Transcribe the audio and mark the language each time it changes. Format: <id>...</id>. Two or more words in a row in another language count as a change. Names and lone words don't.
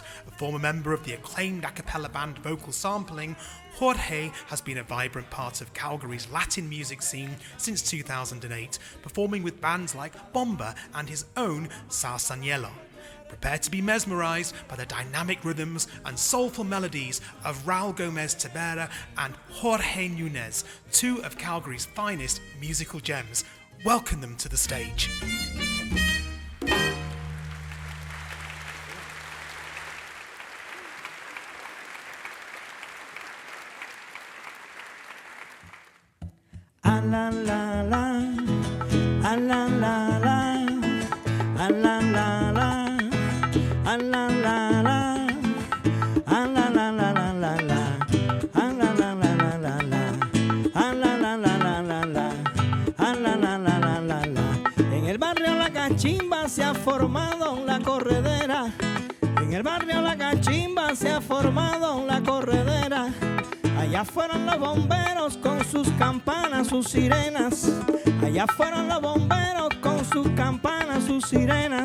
<en>A former member of the acclaimed a cappella band Vocal Sampling, Jorge has been a vibrant part of Calgary's Latin music scene since 2008, performing with bands like Bomba and his own Salsañelo. Prepare to be mesmerized by the dynamic rhythms and soulful melodies of Raul Gomez Tabera and Jorge Nunez, two of Calgary's finest musical gems. Welcome them to the stage. Ah la la la, ah la la la, ah la la la, ah la la la, ah la la la la la la, ah la la la la la la, ah la la la la la la, ah la la la la la la.</en> <es>En el barrio La Cachimba se ha formado la corredera. En el barrio La Cachimba se ha formado la corredera. Allá fueron los bomberos con sus campanas, sus sirenas. Allá fueron los bomberos con sus campanas, sus sirenas.</es>